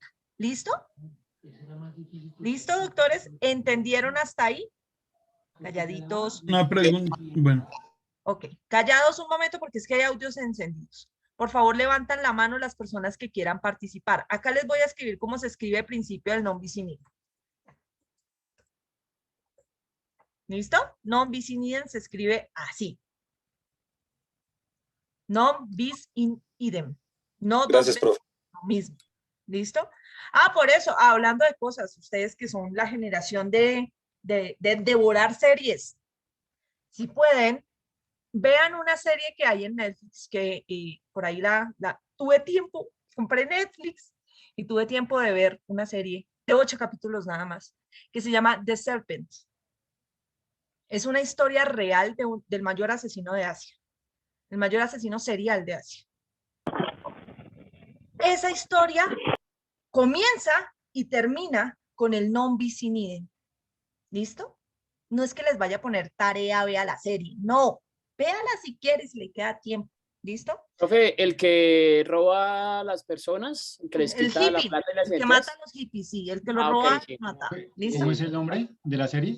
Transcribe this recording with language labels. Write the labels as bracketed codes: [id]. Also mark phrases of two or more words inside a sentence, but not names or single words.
[es] ¿Listo? ¿Listo, doctores? ¿Entendieron hasta ahí? Calladitos. Una pregunta, bueno. Ok, callados un momento porque es que hay audios encendidos. Por favor, levantan la mano las personas que quieran participar. Acá les voy a escribir cómo se escribe el principio del [la] non bis in idem. [es] ¿Listo? [la] Non bis in idem [es] se escribe así. [la] Non bis in idem. [es] No Gracias, dos veces profe. lo mismo. ¿Listo? Ah, por eso, hablando de cosas, ustedes que son la generación de devorar series, si pueden, vean una serie que hay en Netflix, que por ahí tuve tiempo, compré Netflix y tuve tiempo de ver una serie de 8 capítulos nada más, que se llama The Serpent. Es una historia real del mayor asesino de Asia, el mayor asesino serial de Asia. Esa historia comienza y termina con el [la] non bis in idem. [es] ¿Listo? No es que les vaya a poner tarea, vea la serie, no. Véala si quieres, si le queda tiempo. ¿Listo? Profe, el que roba a las personas, el que les El quita la hippie, plata y las el que identidades. mata a los hippies, sí, el que lo Ah, ok, roba, sí. mata. ¿Listo? ¿Cómo es el nombre de la serie?